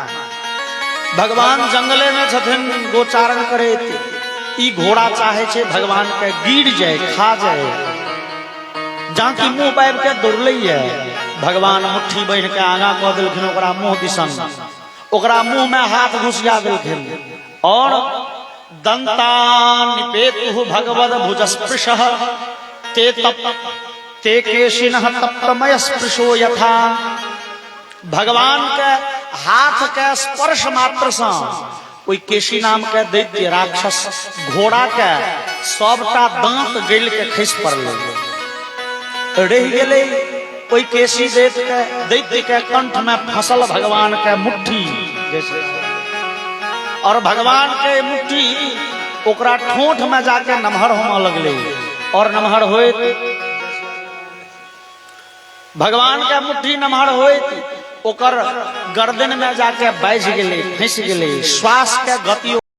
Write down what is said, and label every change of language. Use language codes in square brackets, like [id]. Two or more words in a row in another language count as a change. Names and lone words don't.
[mai] भगवान जंगले में छथिन गोचारण करैत, ई घोड़ा चाहे छे भगवान के गिर जाए, खा जाए, जाकि मुंह पाबि के दौड़लैया। भगवान मुट्ठी बांधि के आगा कऽ देलखिन ओकरा मुंह दिसन, ओकरा मुंह में हाथ घुसिया देलखिन और [sa] दंतानिपेतु भगवद भुजस्पृशः ते केशिनः तप्तमय स्पृशो यथा। [mai] भगवान के हाथ के स्पर्श मात्र से ओई केशी नाम के दैत्य राक्षस घोड़ा के सबटा दांत गल के खसि पड़लै, रह गेलै ओई केशी दैत्य के कंठ में फसल भगवान के मुट्ठी जैसे, और भगवान के मुट्ठी ओकरा ठोंठ में जाके नमहर होने लगले, और नमहर होइत भगवान के मुट्ठी नमहर होइत ओकर गर्दन में जाके बैज गेले, फंस गेले, श्वास के गति